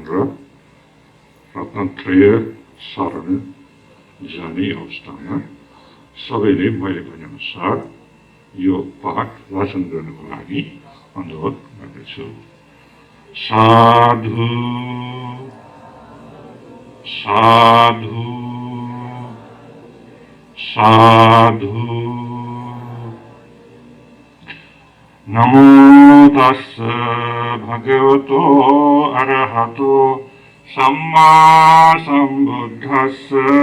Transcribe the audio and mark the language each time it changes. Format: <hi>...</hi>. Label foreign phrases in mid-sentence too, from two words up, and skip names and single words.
<ne>र रत्नत्रय शरण जाने अवस्थामा सबैले मैले भनेअनुसार यो पाठ वाचन गर्नको लागि अनुरोध गर्दछु।</ne> <pi>साधु साधु साधु। नमो तस्स भगवतो अरहतो सम्मा सम्बुद्धस्स।</pi>